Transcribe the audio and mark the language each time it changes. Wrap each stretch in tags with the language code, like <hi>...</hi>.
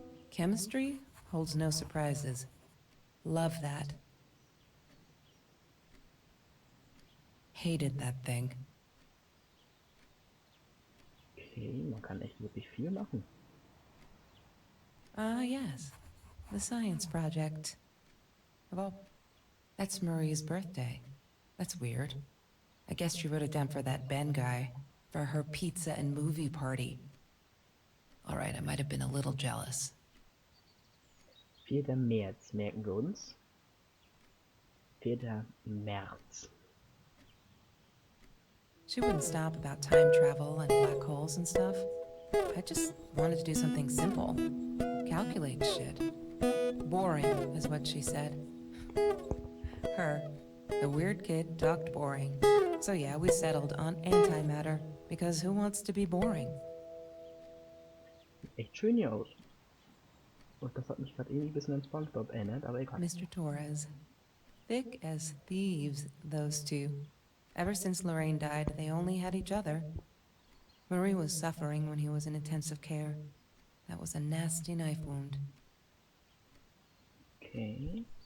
<en>Chemistry holds no surprises. Love that. Hated that thing.</en> <de>Okay, man kann echt wirklich viel machen.</de> <en>Ah, yes. The science project. Well, that's Marie's birthday. That's weird. I guess she wrote it down for that Ben guy, for her pizza and movie party. All right, I might have been a little jealous.</en> <de>4. März, merken wir uns. 4. März.</de> <en>She wouldn't stop about time travel and black holes and stuff. I just wanted to do something simple. Calculate shit. Boring, is what she said. Her, the weird kid, talked boring. So yeah, we settled on antimatter, because who wants to be boring?</en> <de>Echt schön hier aus. Und das hat mich gerade irgendwie ein bisschen an SpongeBob erinnert, aber egal.</de> <en>Mr. Torres. Thick as thieves, those two. Ever since Lorraine died, they only had each other. Marie was suffering when he was in intensive care. That was a nasty knife wound. Okay.</en>